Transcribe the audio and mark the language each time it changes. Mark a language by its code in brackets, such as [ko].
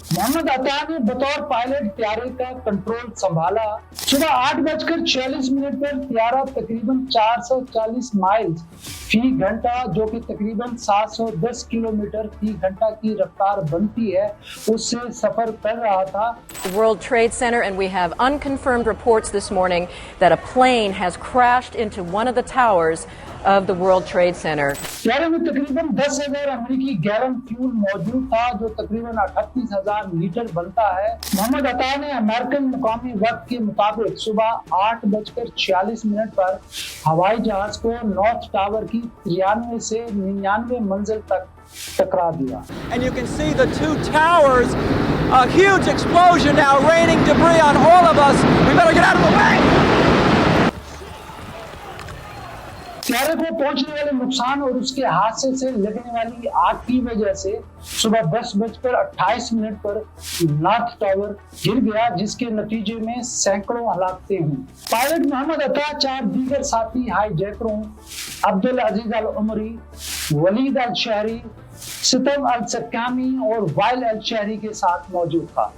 [hi] मोहम्मद अता ने बतौर पायलट त्यारे का कंट्रोल संभाला। सुबह 8:46 पर त्यारा तकरीबन 440 माइल्स फी घंटा, जो कि तकरीबन 710 किलोमीटर फी घंटा की रफ्तार बनती है, उससे सफर कर रहा था। [en] World Trade Center, and we have unconfirmed reports this morning that a plane has crashed into one of the towers of the World Trade Center. [hi] त्यारे में तकरीबन 10,000 अमेरिकी गैलन फ्यूल मौजूद था, जो तकरीबन 38,000 लीटर बनता है। मोहम्मद अता ने अमेरिकन मुकामी वक्त के मुताबिक सुबह 8:46 पर हवाई जहाज को नॉर्थ टावर की 93 से 99 मंजिल तक टकरा दिया। [en] And you can see the two towers, a huge explosion now raining debris on all of us. We better get out of the way. [hi] त्यारे को पहुंचने वाले नुकसान और उसके हादसे से लगने वाली आग की वजह से सुबह 10:28 पर नॉर्थ टावर गिर गया, जिसके नतीजे में सैकड़ों हलाकतें हुई। पायलट मोहम्मद अता 4 दीगर साथी हाईजैकरों अब्दुल अजीज अल उमरी, वलीद अल शहरी, सितम अल सक्कामी और वाइल अल शहरी के साथ मौजूद था।